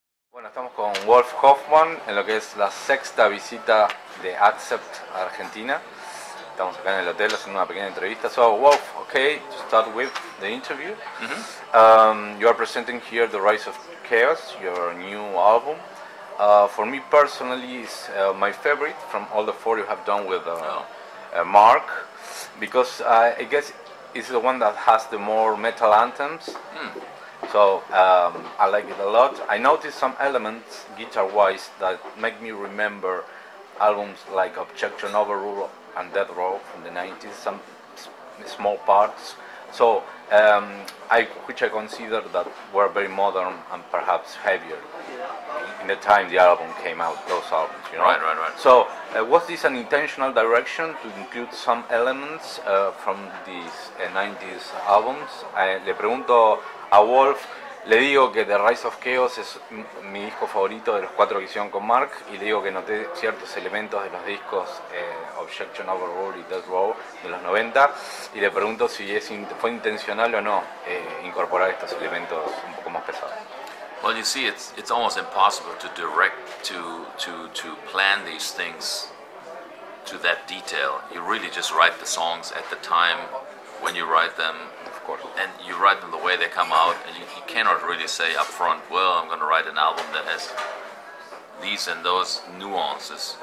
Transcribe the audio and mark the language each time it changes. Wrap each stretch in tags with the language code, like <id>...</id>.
<es>Bueno, estamos con Wolf Hoffmann en lo que es la sexta visita de Accept a Argentina. Estamos acá en el hotel haciendo una pequeña entrevista.</es> <en>So, Wolf, okay, to start with the interview. You are presenting here The Rise of Chaos, your new album. For me personally, it's my favorite from all the four you have done with Mark, because I guess it's the one that has the more metal anthems. So I like it a lot. I noticed some elements guitar-wise that make me remember albums like Objection, Overrule and Death Row from the 90s, some small parts. So which I consider that were very modern and perhaps heavier in the time the album came out, those albums, you know? Right. So was this an intentional direction to include some elements from these 90s albums?</en> <es>Le pregunto a Wolf, le digo que The Rise of Chaos es mi disco favorito de los cuatro que hicieron con Mark, y le digo que noté ciertos elementos de los discos Objection, Overrule y Death Row de los 90, y le pregunto si fue intencional o no incorporar estos elementos un poco más pesados.</es> <en>Well, you see, it's almost impossible to direct to plan these things to that detail. You really just write the songs at the time when you write them. And you write them the way they come out, and you cannot really say up front, well, I'm going to write an album that has these and those nuances.</en>